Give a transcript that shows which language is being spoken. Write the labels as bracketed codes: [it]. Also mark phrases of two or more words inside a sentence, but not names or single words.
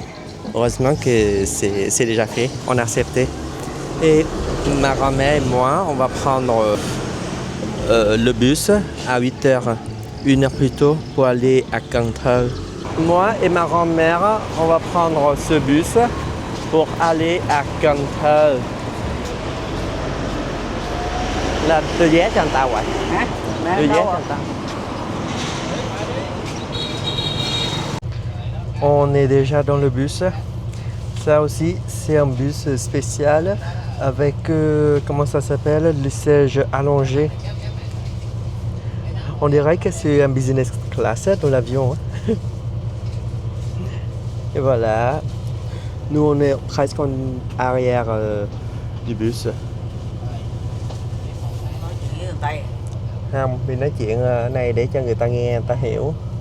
[fr] Heureusement que c'est déjà fait, on a accepté. Et ma grand-mère et moi, on va prendre le bus à 8h, 1h plus tôt pour aller à Cần Thơ. Moi et ma grand-mère, on va prendre ce bus pour aller à Cần Thơ. [vi] Là tôi vé cho anh ta rồi. Hả? Tôi vé cho anh ta. [fr] On est déjà dans le bus. Ça aussi, c'est un bus spécial avec, comment ça s'appelle, le siège allongé. On dirait que c'est un [en] business class [fr] dans l'avion. Hein. Et voilà. Nous, on est presque en arrière du bus. [vi] Không, mình nói chuyện ở này để cho người ta nghe, người ta hiểu.